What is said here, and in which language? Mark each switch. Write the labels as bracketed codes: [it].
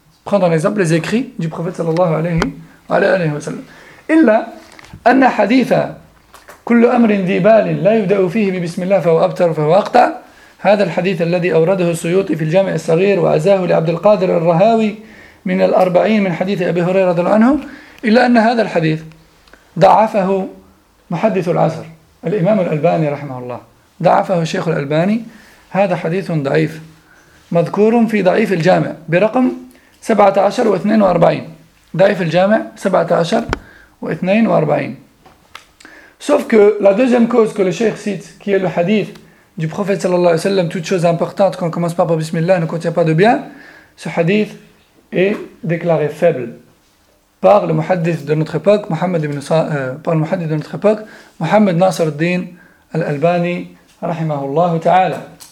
[fr] Prendre en exemple les écrits du prophète sallallahu alayhi wa alayhi wa sallam. [ar] Illa anna haditha. كل أمر ذي بال لا يبدأ فيه ببسم الله فهو أبتر فهو أقطع هذا الحديث الذي أورده السيوطي في الجامع الصغير وعزاه لعبد القادر الرهاوي من الأربعين من حديث أبي هريرة رضي الله عنه إلا أن هذا الحديث ضعفه محدث العصر الإمام الألباني رحمه الله ضعفه الشيخ الألباني هذا حديث ضعيف مذكور في ضعيف الجامع برقم 17 و42 ضعيف الجامع 17 و42. [fr] Sauf que la deuxième cause que le cheikh cite, qui est le hadith du prophète sallallahu alayhi wa sallam, toute chose importante qu'on commence par Bismillah ne contient pas de bien, ce hadith est déclaré faible par le muhaddith de notre époque, Mohammed Nasr al-Din al-Albani, rahimahullah ta'ala.